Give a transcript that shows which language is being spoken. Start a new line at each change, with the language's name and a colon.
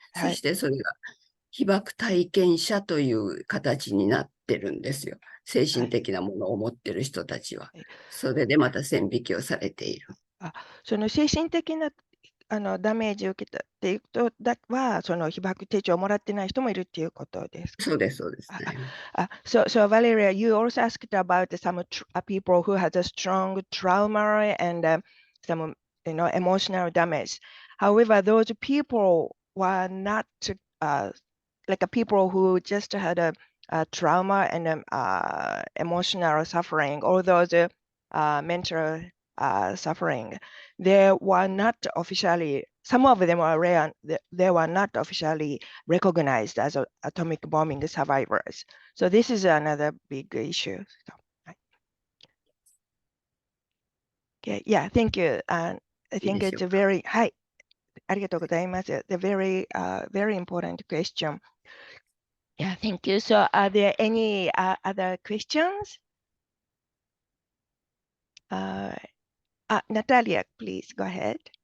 Japanese: そしてそれが被爆体験者という形になってるんですよ。精神的なものを持ってる人たちは。それでまた線引きをされている。その精神的なダメージを受けたっていうことは、その被爆手帳をもらってない人もいるっていうことですか？そうです、そうです、ね。
English: So Valeria, you also asked about some people who has a strong trauma and some emotional damage. However, those people were not like people who just had a trauma and emotional suffering, or those mental suffering. They were not officially, some of them were rare, they were not officially recognized as atomic bombing survivors. So this is another big issue. So, okay, yeah, thank you. I think it's a very,
Japanese: はい、ありがとうございます。
English: The very, very important question. Yeah, thank you. So are there any other questions? Natalia, please go ahead.